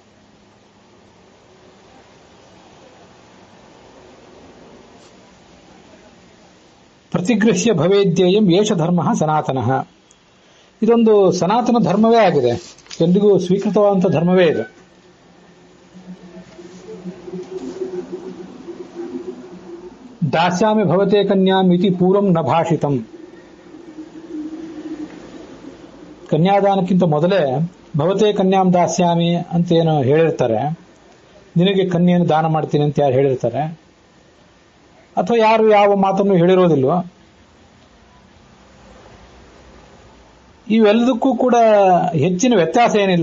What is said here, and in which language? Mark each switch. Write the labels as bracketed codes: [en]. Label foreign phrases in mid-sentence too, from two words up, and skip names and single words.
[sa] ಪ್ರತಿಗೃಹ್ಯ ಭವೇದ್ಯೇಯಂ ಏಷ ಧರ್ಮ ಸನಾತನಃ. [kn] ಇದೊಂದು ಸನಾತನ ಧರ್ಮವೇ ಆಗಿದೆ, ಎಂದಿಗೂ ಸ್ವೀಕೃತವಾದಂಥ ಧರ್ಮವೇ ಇದೆ. [sa] ದಾಸ್ಯಾಮಿ ಭವತೆ ಕನ್ಯಾಂ ಇತಿ ಪೂರ್ವಂ ನ ಭಾಷಿತಂ. [kn] ಕನ್ಯಾದಾನಕ್ಕಿಂತ ಮೊದಲೇ [sa] ಭವತೆ ಕನ್ಯಾಂ ದಾಸ್ಯಾಮಿ [kn] ಅಂತ ಏನು ಹೇಳಿರ್ತಾರೆ, ನಿನಗೆ ಕನ್ಯೆಯನ್ನು ದಾನ ಮಾಡ್ತೀನಿ ಅಂತ ಯಾರು ಹೇಳಿರ್ತಾರೆ, ಅಥವಾ ಯಾರು ಯಾವ ಮಾತನ್ನು ಹೇಳಿರೋದಿಲ್ವೋ, ಇವೆಲ್ಲದಕ್ಕೂ ಕೂಡ ಹೆಚ್ಚಿನ ವ್ಯತ್ಯಾಸ ಏನಿಲ್ಲ.